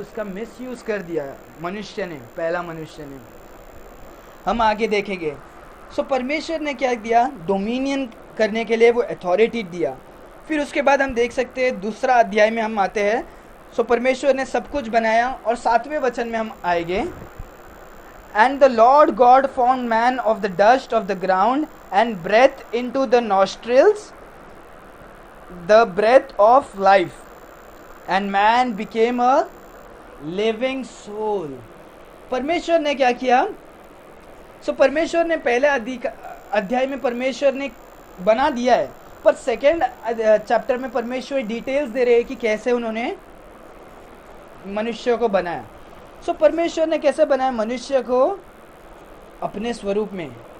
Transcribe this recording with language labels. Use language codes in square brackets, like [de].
[hi] उसका मिसयूज कर दिया मनुष्य ने, पहला मनुष्य ने। हम आगे देखेंगे। सो परमेश्वर ने क्या दिया? डोमिनियन करने के लिए वो अथॉरिटी दिया। फिर उसके बाद हम देख सकते हैं दूसरा अध्याय में हम आते हैं। सो परमेश्वर ने सब कुछ बनाया, और 7वें वचन में हम आएंगे। [en] And the Lord God formed man of the dust of the ground and breathed into the nostrils the breath of life, and man became a living soul। [hi] परमेश्वर ने क्या किया? परमेश्वर ने पहले अध्याय में परमेश्वर ने बना दिया है, पर सेकेंड चैप्टर में परमेश्वर डिटेल्स दे रहे हैं कि कैसे उन्होंने मनुष्य को बनाया। परमेश्वर ने कैसे बनाया मनुष्य को? अपने स्वरूप में।